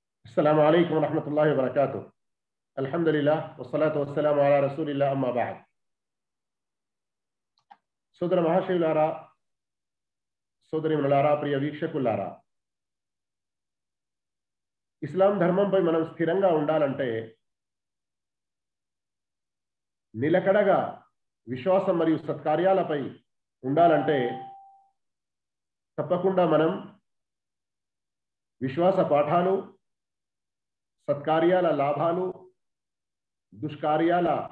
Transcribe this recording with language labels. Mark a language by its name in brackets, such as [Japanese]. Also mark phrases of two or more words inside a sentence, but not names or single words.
[Arabic] السلام عليكم ورحمة الله وبركاته. الحمد لله والصلاة والسلام على رسول الله أما بعد. [Telugu] సోదర మహాశయులారా, సోదరిమణులారా, ప్రియ వీక్షకులారా, ఇస్లాం ధర్మంపై మనం స్థిరంగా ఉండాలంటే, నిలకడగా విశ్వాసం మరియు సత్కార్యాలపై ఉండాలంటే తప్పకుండా మనం విశ్వాస పాఠాలు, సత్కార్యాల లాభాలు, దుష్కార్యాల